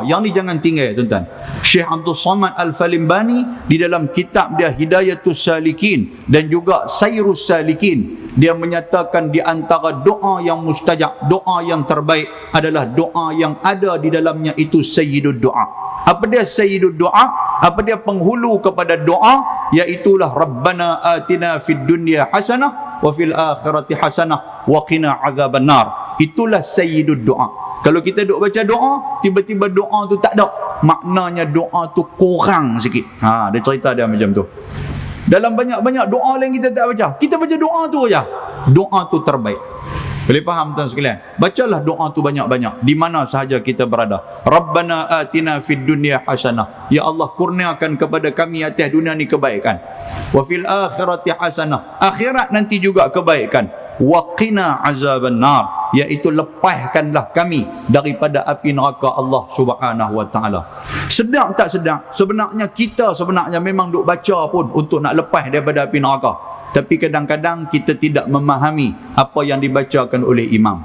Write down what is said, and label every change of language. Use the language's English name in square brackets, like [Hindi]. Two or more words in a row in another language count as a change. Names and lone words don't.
[Malay] Yang ni jangan tinggal tuan-tuan. Syekh Abdul Samad Al-Falimbani di dalam kitab dia Hidayatus Salikin dan juga Sayrus Salikin, dia menyatakan di antara doa yang mustajab, doa yang terbaik adalah doa yang ada di dalamnya itu [Arabic] سيد الدعاء. [Malay] Apa dia [Arabic] سيد الدعاء? [Malay] Apa dia penghulu kepada doa? [Arabic] Iaitulah ربنا آتنا في الدنيا حسنة وفي الآخرة حسنة وقنا عذاب النار. [Malay] Itulah [Arabic] سيد الدعاء. [Malay] Kalau kita duk baca doa, tiba-tiba doa tu tak ada, maknanya doa tu kurang sikit. Dia cerita dia macam tu. Dalam banyak-banyak doa lain kita tak baca, kita baca doa tu aja. Doa tu terbaik. Boleh faham tuan sekalian? Bacalah doa tu banyak-banyak di mana sahaja kita berada. [Arabic] ربنا آتنا في الدنيا حسنة. [Malay] Ya Allah, kurniakan kepada kami atas dunia ni kebaikan. [Arabic] وفي الآخرة حسنة. [Malay] Akhirat nanti juga kebaikan. [Arabic] وقنا عذاب النار, [Malay] iaitu lepaskanlah kami daripada api neraka Allah [Arabic] سبحانه وتعالى. [Malay] Sedap tak sedap? Sebenarnya kita memang duk baca pun untuk nak lepas daripada api neraka. Tapi kadang-kadang kita tidak memahami apa yang dibacakan oleh imam.